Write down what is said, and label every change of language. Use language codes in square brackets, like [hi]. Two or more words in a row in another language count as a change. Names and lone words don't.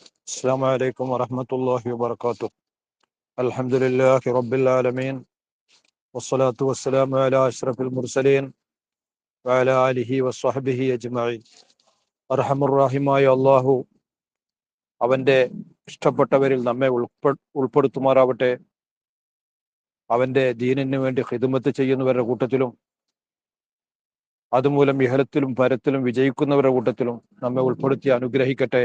[ar] السلام عليكم ورحمة الله وبركاته. الحمد لله رب العالمين والصلاة والسلام على أشرف المرسلين وعلى آله وصحبه أجمعين. [ml] അർഹമുർറഹിമായ അള്ളാഹു അവൻ്റെ ഇഷ്ടപ്പെട്ടവരിൽ നമ്മെ ഉൾപ്പെടുത്തുമാറാവട്ടെ. അവൻ്റെ ദീനിന് വേണ്ടി ഖിദ്മത്ത് ചെയ്യുന്നവരുടെ കൂട്ടത്തിലും അതുമൂലം ഇഹലത്തിലും പരത്തിലും വിജയിക്കുന്നവരുടെ കൂട്ടത്തിലും നമ്മെ ഉൾപ്പെടുത്തി അനുഗ്രഹിക്കട്ടെ.